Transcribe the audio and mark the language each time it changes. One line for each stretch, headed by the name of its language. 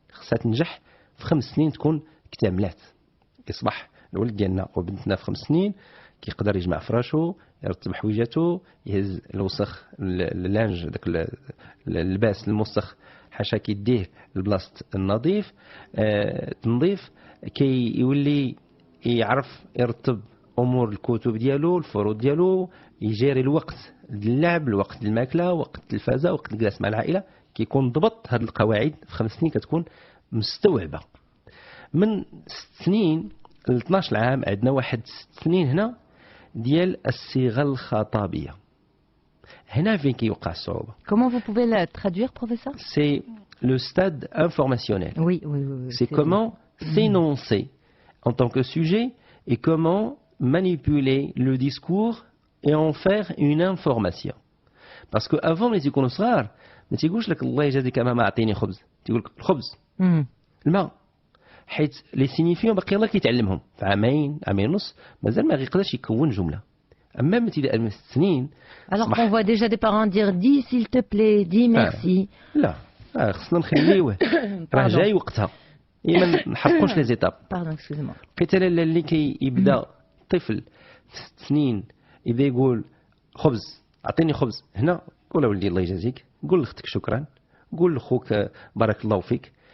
Arabic: خصها تنجح في 5 سنين تكون اكتملات. يصبح الولد ديالنا وبنتنا في 5 سنين كيقدر يجمع فراشو، يرتب حويجاته، يهز الوسخ اللانج داك اللباس الموسخ حاشا كيديه لبلاصه النظيف تنظيف، كيولي يعرف يرتب امور الكتب ديالو، الفروض ديالو، يجيري الوقت اللعب، الوقت الماكله، وقت التلفازه، وقت الجلوس مع العائله. كيكون ضبط هذه القواعد في 5 سنين كتكون مستوعبه. من 6 سنين ل 12 عام عندنا واحد 6 سنين هنا ديال الصيغه الخطابيه. هنا فين كيوقع الصعوبه.
French: Comment vous pouvez le traduire, professeur? C'est le stade informationnel. Oui. C'est comment s'énoncer en tant que sujet et comment manipuler le discours et en faire une information. Parce que avant les
Arabic: يكونوا صغار ما تيقولش لك الله يجازيك ماما اعطيني خبز، تيقول لك الخبز الماء، حيت لي سينيفيون باقي الله كيتعلمهم في عامين ونص مازال ما غيقدرش يكون جمله. اما من ابتداء من 6 سنين
French: alors qu'on voit déjà des parents dire dis s'il te plaît, dis merci.
Arabic: لا خصنا نخليوه راه جاي وقتها، ما نحرقوش لي زيتاب.
French: باردون اكسكوزمون.
Arabic: لقيت اللي كيبدا طفل 6 سنين يبدا يقول خبز، اعطيني خبز هنا، قول ولدي الله يجازيك، قول لاختك شكرا، قول لخوك بارك الله فيك.